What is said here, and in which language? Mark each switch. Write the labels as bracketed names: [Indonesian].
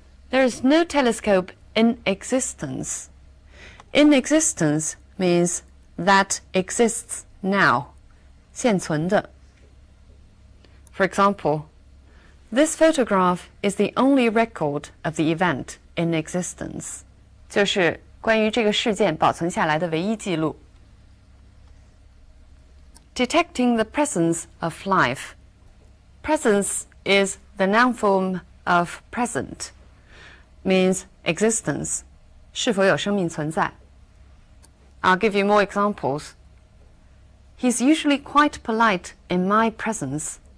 [English] There is no telescope in existence. In existence means that exists now. [Chinese] 现存的. [English] For example, this photograph is the only record of the event in existence. [Chinese] 就是关于这个事件保存下来的唯一记录。 [English] Detecting the presence of life. Presence is the noun form of present, means existence, [Chinese] 是否有生命存在。 [English] I'll give you more examples. He's usually quite polite in my presence.